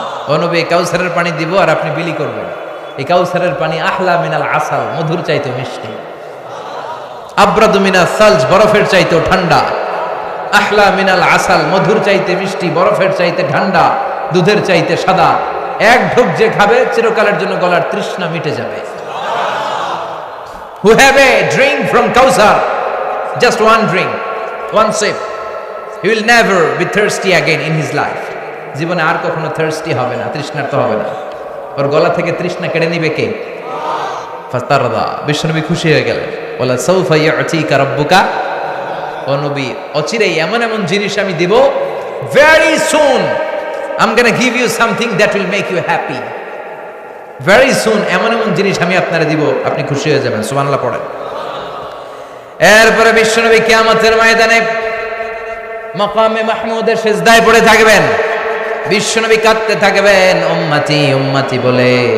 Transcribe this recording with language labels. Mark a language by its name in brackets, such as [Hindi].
[Bangla] ও নবী, কাউসারের পানি দিব আর আপনি বিলি করবেন। এই কাউসারের পানি [Arabic] আহলা মিনাল আসাল, [Bangla] মধুর চাইতে মিষ্টি। [Arabic] আবরাদু মিনাস সালজ, [Bangla] বরফের চাইতেও ঠান্ডা। [Arabic] আহলা মিনাল আসাল, [Bangla] মধুর চাইতে মিষ্টি, বরফের চাইতে ঠান্ডা, দুধের চাইতে সাদা। এক ঢোক যে খাবে চিরকালের জন্য গলার তৃষ্ণা মিটে যাবে। [English] Who have a drink from Kausar, just one drink, one sip, he will never be thirsty again in his life. [Bangla] জীবনে আর কখনো থার্স্টি হবে না, তৃষ্ণার্ত হবে না। ওর গলা থেকে তৃষ্ণা কেড়ে নিবে কে? ফাতারদা, বিশ্বনবী খুশি হয়ে গেলেন। [Arabic] ওয়ালা সাউফা ইয়াতিকা রাব্বুকা। [Bangla] ও নবী, অচিরেই এমন এমন জিনিস আমি দিব, [English] very soon I'm going to give you something that will make you happy. Very soon [Bangla] এমন এমন জিনিস আমি আপনারে দিব, আপনি খুশি হয়ে যাবেন। সুবহানাল্লাহ পড়েন। এরপরে বিশ্বনবী কিয়ামতের ময়দানে মাকামে মাহমুদের সিজদায় পড়ে থাকবেন। বিশ্বনবী কাঁদতে থাকবেন, উম্মতি উম্মতি বলে।